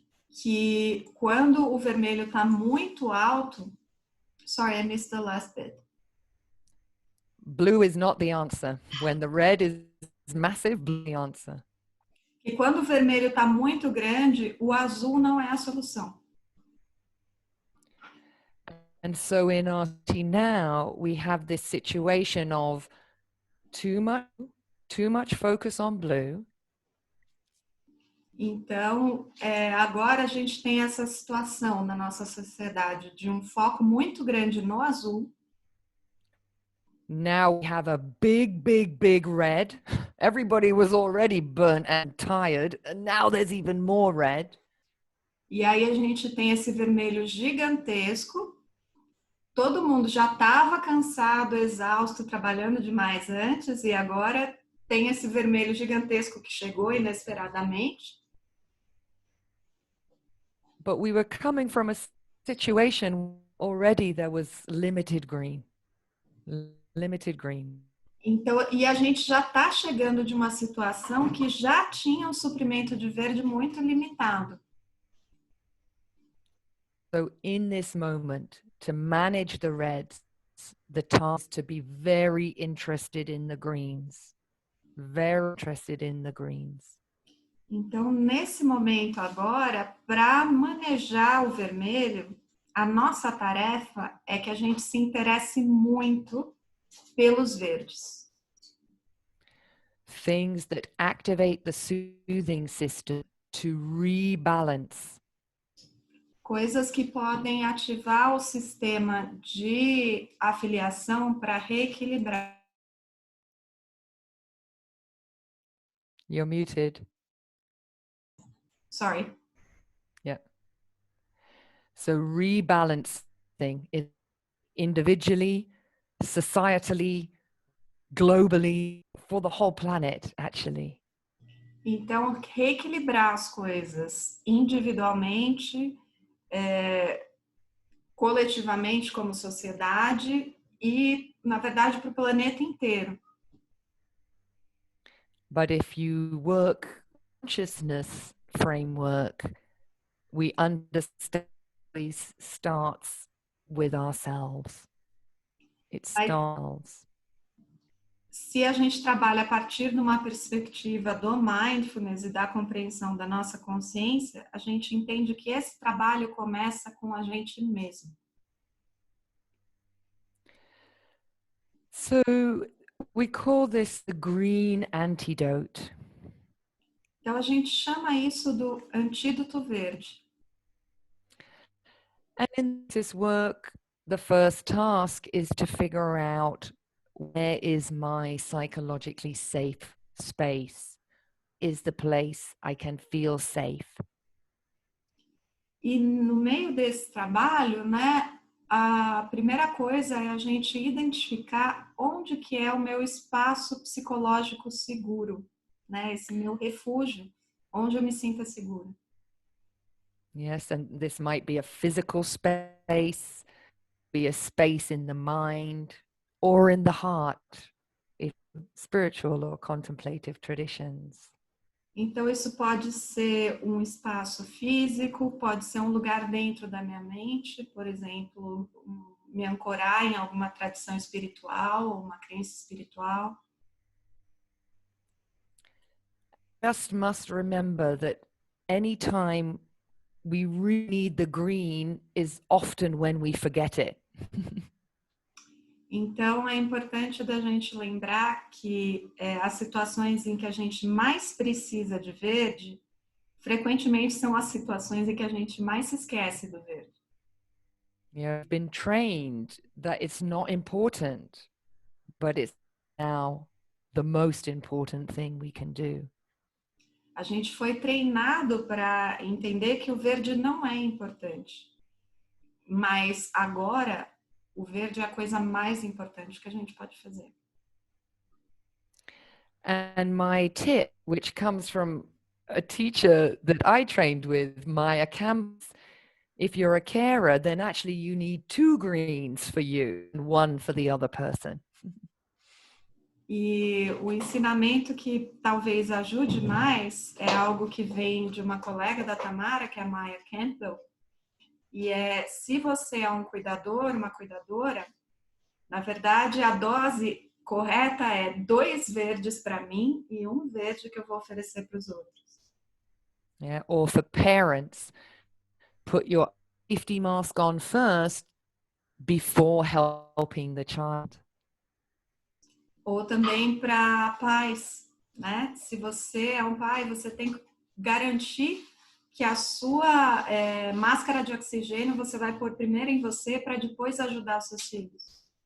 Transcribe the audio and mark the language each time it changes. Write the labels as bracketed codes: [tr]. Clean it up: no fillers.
[pt] que quando o vermelho está muito alto, [en] sorry, I missed the last bit. Blue is not the answer. When the red is massive, blue is the answer. [pt] E quando o vermelho está muito grande, o azul não é a solução. [en] And so in our city now, we have this situation of too much focus on blue. [pt] Então, agora a gente tem essa situação na nossa sociedade de um foco muito grande no azul. [en] Now we have a big red. Everybody was already burnt and tired, and now there's even more red. [pt] E aí a gente tem esse vermelho gigantesco. Todo mundo já estava cansado, exausto, trabalhando demais antes, e agora tem esse vermelho gigantesco que chegou inesperadamente. [en] But we were coming from a situation already there was limited green. Limited green. [pt] Então, e a gente já está chegando de uma situação que já tinha um suprimento de verde muito limitado. [en] So in this moment, to manage the reds, the task to be very interested in the greens. Very interested in the greens. [pt] Então, nesse momento agora, para manejar o vermelho, a nossa tarefa é que a gente se interesse muito pelos verdes. [en] Things that activate the soothing system to rebalance. [pt] Coisas que podem ativar o sistema de afiliação para reequilibrar. [en] You're muted. Sorry. Yeah. So rebalancing is individually, societally, globally, for the whole planet, actually. [pt] Então, reequilibrar as coisas individualmente, coletivamente como sociedade e, na verdade, para o planeta inteiro. [en] But if you work consciousness framework, we understand it starts with ourselves. It starts. [pt] Se a gente trabalha a partir de uma perspectiva do mindfulness e da compreensão da nossa consciência, a gente entende que esse trabalho começa com a gente mesmo. [en] So we call this the green antidote. [pt] Então a gente chama isso do antídoto verde. [en] And in this work, the first task is to figure out where is my psychologically safe space? Is the place I can feel safe? [pt] E no meio desse trabalho, né, a primeira coisa é a gente identificar onde que é o meu espaço psicológico seguro, né, esse meu refúgio, onde eu me sinta segura. [en] Yes, and this might be a physical space, be a space in the mind or in the heart, if spiritual or contemplative traditions. [pt] Então, isso pode ser um espaço físico, pode ser um lugar dentro da minha mente, por exemplo, me ancorar em alguma tradição espiritual ou uma crença espiritual. [en] Just must remember that anytime we really need the green is often when we forget it. [pt] Então, é importante da gente lembrar que as situações em que a gente mais precisa de verde, frequentemente são as situações em que a gente mais se esquece do verde. [en] You've been trained that it's not important, but it's now the most important thing we can do. [pt] A gente foi treinado para entender que o verde não é importante. Mas agora, o verde é a coisa mais importante que a gente pode fazer. [en] And my tip, which comes from a teacher that I trained with, Maya Camps, if you're a carer, then actually you need 2 greens for you and 1 for the other person. [pt] E o ensinamento que talvez ajude mais é algo que vem de uma colega da Tamara, que é a Maya Campbell, e se você é um cuidador, uma cuidadora, na verdade a dose correta é 2 verdes para mim e 1 verde que eu vou oferecer para os outros. [en] Yeah. Or for parents, put your safety mask on first before helping the child. [pt] Ou também para pais, né? Se você é um pai, você tem que garantir que a sua máscara de oxigênio você vai pôr primeiro em você para depois ajudar os seus filhos.